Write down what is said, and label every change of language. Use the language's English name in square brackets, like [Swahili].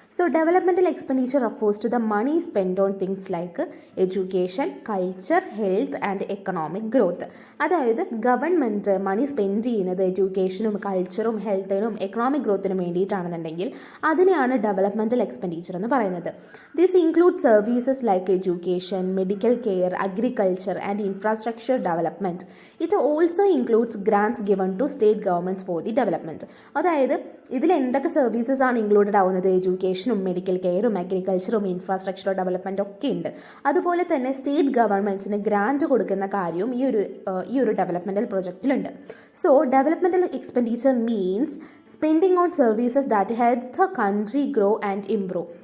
[English] So developmental expenditure refers to the money spend on things like education, culture, health and economic growth. [Malayalam] അതായത് government മണി spend ചെയ്യുന്നത് എഡ്യൂക്കേഷനും കൾച്ചറും ഹെൽത്തിനും economic ഗ്രോത്തിനും വേണ്ടിയിട്ടാണെന്നുണ്ടെങ്കിൽ അതിനെയാണ് developmental expenditure എന്ന് പറയുന്നത്. [English] This includes services like education, medical care, agriculture and infrastructure development. It also includes grants given to state governments for the development. [Malayalam] അതായത് ഇതിൽ എന്തൊക്കെ services ആണ് ഇൻക്ലൂഡഡ് ആവുന്നത്? എഡ്യൂക്കേഷനും മെഡിക്കൽ കെയറും അഗ്രികൾച്ചറും ഇൻഫ്രാസ്ട്രക്ചർ ഡെവലപ്മെൻറ്റും ഒക്കെ ഉണ്ട്. അതുപോലെ തന്നെ സ്റ്റേറ്റ് ഗവൺമെൻറ്റ്സിന് ഗ്രാൻറ്റ് കൊടുക്കുന്ന കാര്യവും ഈ ഒരു developmental പ്രൊജക്റ്റിലുണ്ട്. [English] So developmental expenditure means spending on services that help the country grow and improve.